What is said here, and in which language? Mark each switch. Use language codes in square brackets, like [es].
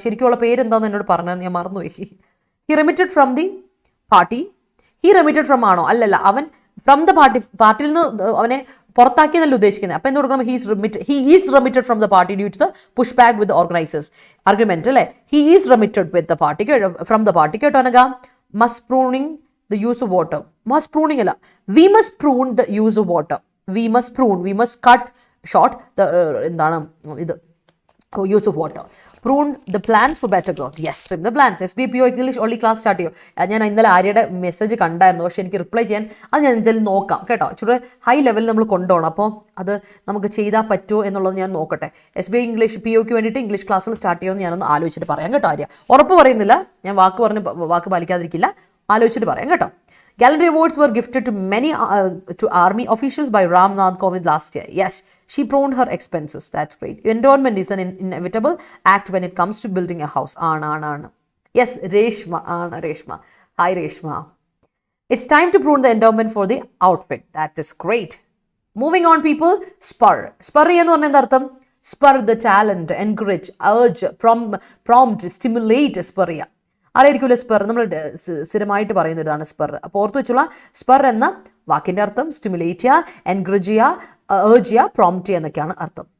[ml] ശരിക്കുള്ള പേര് എന്താണെന്ന് എന്നോട് പറഞ്ഞാൽ ഞാൻ മറന്നുപോയി. [en] He remitted from the party. He remitted from [ml] ആണോ? അല്ലല്ല, അവൻ ഫ്രം ദ പാർട്ടിയിൽ നിന്ന് അവനെ പുറത്താക്കിയെന്നല്ല ഉദ്ദേശിക്കുന്നത്. അപ്പം എന്ത് കൊടുക്കണം? [en] He is remitted from the party due to the push back with organisers argument അല്ലേ? He is remitted with the party, from the party കേട്ടോ. അനക must pruning the use of water. Must pruning അല്ല, we must prune the use of water. We must cut short the [ml] എന്താണ് ഇത് [en] use of water. Prune the plants for better growth. Yes, trim the plants. SBPO English only class start ചെയ്യും. [ml] ഞാൻ ഇന്നലെ ആര്യയുടെ message കണ്ടായിരുന്നു, പക്ഷേ എനിക്ക് reply ചെയ്യാൻ അത് ഞാൻ എന്തായാലും നോക്കാം കേട്ടോ. ഇച്ചിരി ഹൈ ലെവലിൽ നമ്മൾ കൊണ്ടുപോകണം. അപ്പോൾ അത് നമുക്ക് ചെയ്താൽ പറ്റുമോ എന്നുള്ളത് ഞാൻ നോക്കട്ടെ. SBI ഇംഗ്ലീഷ് POക്ക് വേണ്ടിയിട്ട് ഇംഗ്ലീഷ് ക്ലാസ്സുകൾ സ്റ്റാർട്ട് ചെയ്യുമെന്ന് ഞാനൊന്ന് ആലോചിച്ചിട്ട് പറയാം കേട്ടോ. ആര്യ ഉറപ്പ് പറയുന്നില്ല, ഞാൻ വാക്ക് പാലിക്കാതിരിക്കില്ല, ആലോചിച്ചിട്ട് പറയാം കേട്ടോ. [en] Gallantry awards were gifted to many to army officials by Ram Nath Kovind last year. Yes, she pruned her expenses. That's great. Endowment is an inevitable act when it comes to building a house. Aan. Yes, Reshma. Reshma. Hi, Reshma. It's time to prune the endowment for the outfit. That is great. Moving on, people. Spur. Spur [ml] എന്ന് പറഞ്ഞാൽ എന്താ അർത്ഥം? [en] Spur the talent, encourage, urge, prompt, stimulate. Spur. [ml] ആരായിരിക്കുമല്ലോ spur? നമ്മൾ സ്ഥിരമായിട്ട് പറയുന്ന ഇതാണ് spur. അപ്പോൾ ഓർത്ത് വെച്ചുള്ള സ്പെർ എന്ന വാക്കിൻ്റെ അർത്ഥം സ്റ്റിമുലേറ്റ് ചെയ്യുക, എൻകറേജ് ചെയ്യുക, ഏർജ് ചെയ്യുക, പ്രോംപ്റ്റ് ചെയ്യുക എന്നൊക്കെയാണ് അർത്ഥം.